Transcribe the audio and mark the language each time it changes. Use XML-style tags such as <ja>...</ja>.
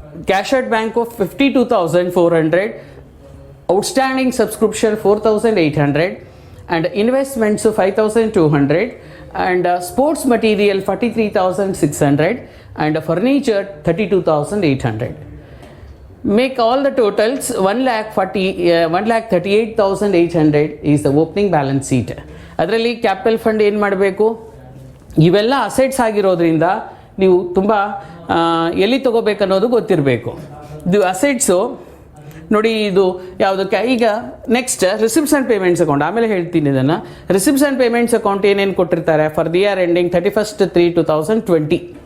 <en>Cash at bank 52,400, outstanding subscription 4,800 and investments 5,200 and sports material 43,600 and furniture 32,800. Make all the totals 1,38,800 is the opening balance sheet.</en> <kn>ಅದರಲ್ಲಿ capital fund ಏನು ಮಾಡಬೇಕು, ಇವೆಲ್ಲ assets ಆಗಿರೋದ್ರಿಂದ ನೀವು ತುಂಬ ಎಲ್ಲಿ ತೊಗೋಬೇಕನ್ನೋದು ಗೊತ್ತಿರಬೇಕು. ಇದು ಅಸೆಟ್ಸು ನೋಡಿ, ಇದು ಯಾವುದಕ್ಕೆ. ಈಗ next receipts and payments account, ಆಮೇಲೆ ಹೇಳ್ತೀನಿ ಇದನ್ನು. ರಿಸಿಪ್ಟ್ಸ್ ಆ್ಯಂಡ್ ಪೇಮೆಂಟ್ಸ್ ಅಕೌಂಟ್ ಏನೇನು ಕೊಟ್ಟಿರ್ತಾರೆ,</kn> <en>for the year ending</en> <kn>31/3/2020.</kn>